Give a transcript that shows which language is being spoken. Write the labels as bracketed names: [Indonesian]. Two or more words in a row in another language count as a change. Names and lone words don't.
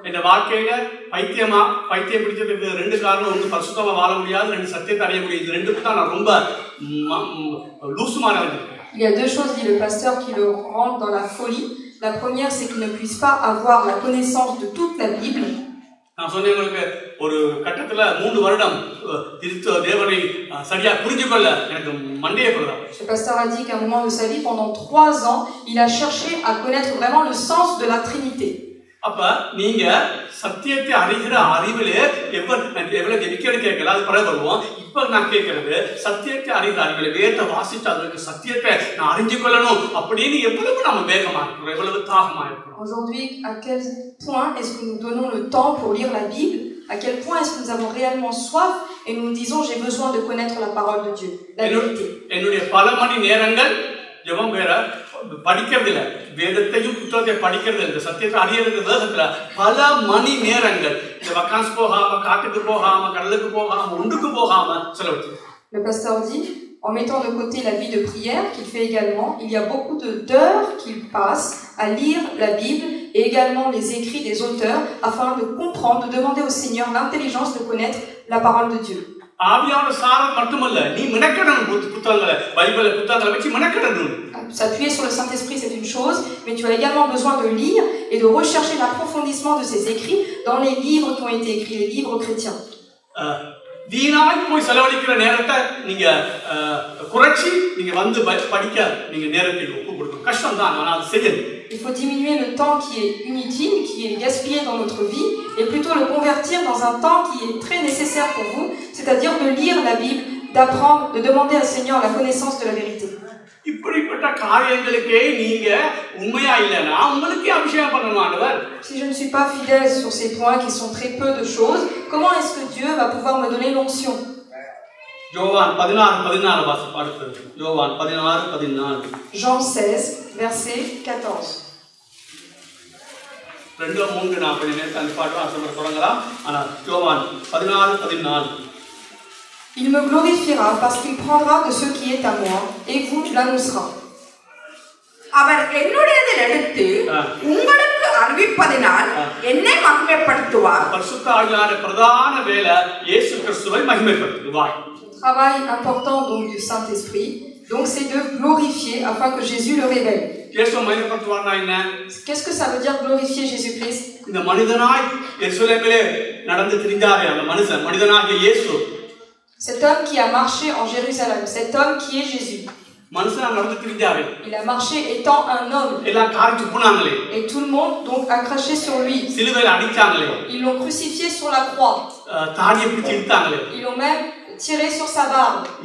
[French] Il y a deux choses, dit le pasteur, qui le rendent dans la folie. La première, c'est qu'il ne puisse pas avoir la connaissance de toute la Bible. [Tamil] நான் சொன்னேன் உங்களுக்கு ஒரு கட்டத்துல 3 வருடம் தேவனை சரியா புரிஞ்சுக்கொள்ள எனக்கு மண்டையே போடுறா. [French] Le pasteur a dit qu'à un moment de sa vie, pendant 3 ans, il a cherché à connaître vraiment le sens de la Trinité. [Tamil] அப்ப நீங்க சத்தியத்தை அறிகிற அறிவிலே எவ்வளவு ஜெபிக்கன்னு கேட்கல, அது பிறகு வருவோம். இப்ப நான் கேட்கறது சத்தியத்தை அறிகிற அறிவிலே வேத வாசிச்சு அதுக்கு சத்தியத்தை நான் அறிஞ்சு கொள்ளணும் அப்படின்னு எவ்வளவு நம்ம வேகமா இருக்கிறோம், எவ்வளவு தாகமா இருக்கிறோம். [French] Aujourd'hui, à quel point est-ce que nous donnons le temps pour lire la Bible? À quel point est-ce que nous avons réellement soif et nous nous disons j'ai besoin de connaître la parole de Dieu, la vérité. [Tamil] என்னுடைய பல மணி நேரங்கள் ஜெபம் வேற படிக்கிறது இல்ல, வேதத்தையும் புத்தகத்தை படிக்கிறது இல்ல, சத்தியத்தை அறியறது வேதத்துல பல மணி நேரங்கள் இந்த வக்கான்ஸ் போகாம காட்டுக்கு போகாம கடலுக்கு போகாம ஒன்றுக்கு போகாம செலவழிச்சு. [French] Le pasteur dit, en mettant de côté la vie de prière qu'il fait également, il y a beaucoup d'heures qu'il passe à lire la Bible et également les écrits des auteurs afin de comprendre, de demander au Seigneur l'intelligence de connaître la parole de Dieu. S'appuyer sur le Saint-Esprit, c'est une chose, mais tu as également besoin de lire et de rechercher l'approfondissement de ces écrits dans les livres qui ont été écrits, les livres chrétiens. [Tamil] வீணாய் போய் செலவழிக்கிற நேரத்தை நீங்க குறைச்சி நீங்க வந்து படிக்க நீங்க நேரத்தை ஒப்பு கொடுக்கணும். கஷ்டம் தான், ஆனா அது செய்யணும். [French] Il faut diminuer le temps qui est inutile, qui est gaspillé dans notre vie, et plutôt le convertir dans un temps qui est très nécessaire pour vous, c'est-à-dire de lire la Bible, d'apprendre, de demander au Seigneur la connaissance de la vérité. [Tamil] இப்படிப்பட்ட காரியங்களுக்கே நீங்க உண்மையா இல்லனா உங்களுக்கு அபிஷேகம் பண்ணணும் ஆண்டவர். [French] Si je ne suis pas fidèle sur ces points qui sont très peu de choses, comment est-ce que Dieu va pouvoir me donner l'onction? [Tamil] யோவான் 16:14 வாசிப்பு அடுத்து. யோவான் 16:14. [French] Jean 16 verset 14. [Tamil] 2-3 நான் கொஞ்ச நேரத்துல அந்த பாட்டு வாசிக்க தொடங்கலாம். ஆனா யோவான் 16:14. [French] Il me glorifiera parce qu'il prendra de ce qui est à moi et vous l'annoncera. [Tamil] அவர் என்னுடையதில் எடுத்து உங்களுக்கு அறிவிப்பதினால் என்னை மகிமைப்படுத்துவார். பரிசுத்த ஆவியானவருடைய பிரதான வேலை இயேசு கிறிஸ்துவை மகிமைப்படுத்துவார். [French] Travail important donc du Saint-Esprit, donc c'est de glorifier afin que Jésus le révèle. [Tamil] இயேசு மகிமைப்படுத்துவார்னா என்ன? [French] Qu'est-ce que ça veut dire glorifier Jésus-Christ? [Tamil] இந்த மனிதனாய் எருசலேமிலே நடந்து திரிந்தாரே அந்த மனிதனாகிய இயேசு. [French] Cet homme qui a marché en Jérusalem, cet homme qui est Jésus. Il a marché étant un homme. Et tout le monde donc a craché sur lui. Ils l'ont crucifié sur la croix. Ils l'ont même tiré sur sa barbe.